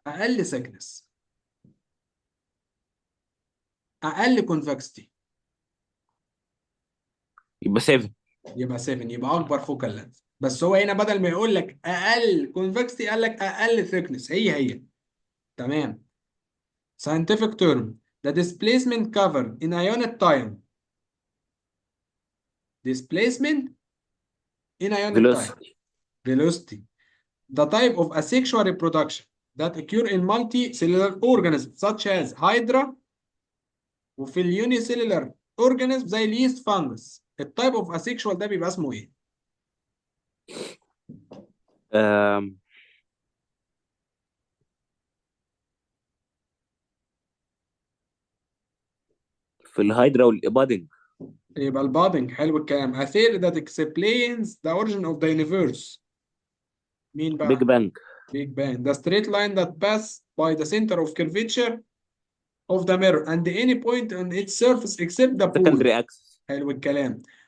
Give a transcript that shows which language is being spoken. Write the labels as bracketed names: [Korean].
[Arabic] اقل thickness، اقل convexity. يبقى 7. يبقى 7، يبقى اكبر فوكال لينس. بس هو هنا بدل ما يقول لك اقل convexity قال لك اقل thickness، هي. تمام. [English] scientific term the displacement covered in ionic time. displacement in ionic time. فيلوسيتي. velocity. The type of asexual reproduction that occur in multicellular organisms such as hydra، [Arabic] وفي اليونيسيلولار [English] organisms [Arabic] زي اليست فانجس. التايب اوف asexual ده بيبقى اسمه ايه؟ آم، في الهايدرا والإبادنج. يبقى البادنج. حلو الكلام. [English] A theory that explains the origin of the universe. [Arabic] مين [English] بيج [Arabic] بقى؟ [English] Bang. Big Bang. The straight line that passes by the center of curvature of the mirror and any point on its surface except the pole. Secondary axis. [Arabic] حلو الكلام.